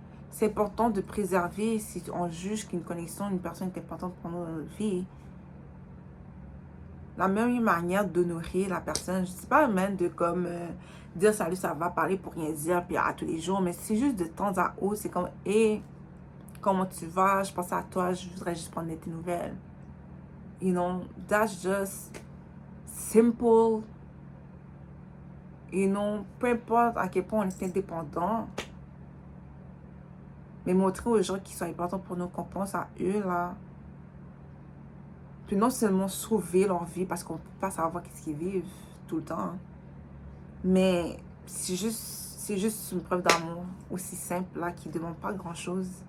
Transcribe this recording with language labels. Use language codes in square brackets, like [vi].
[fr] C'est important de préserver, si on juge qu'une connexion, une personne est importante pour notre vie, La meilleure manière d'honorer la personne, je ne sais pas même de comme dire salut, ça va, parler pour rien dire, puis à tous les jours, mais c'est juste de temps à autre, c'est comme, hé, comment tu vas, je pense à toi, je voudrais juste prendre tes nouvelles. [en] You know, that's just simple. You know, [fr] peu importe à quel point on est indépendant, mais montrer aux gens qui sont importants pour nous qu'on pense à eux, là. Puis non seulement sauver leur vie, parce qu'on ne peut pas savoir qu'est-ce qu'ils vivent tout le temps, mais c'est juste une preuve d'amour aussi simple, là, qui ne demande pas grand-chose.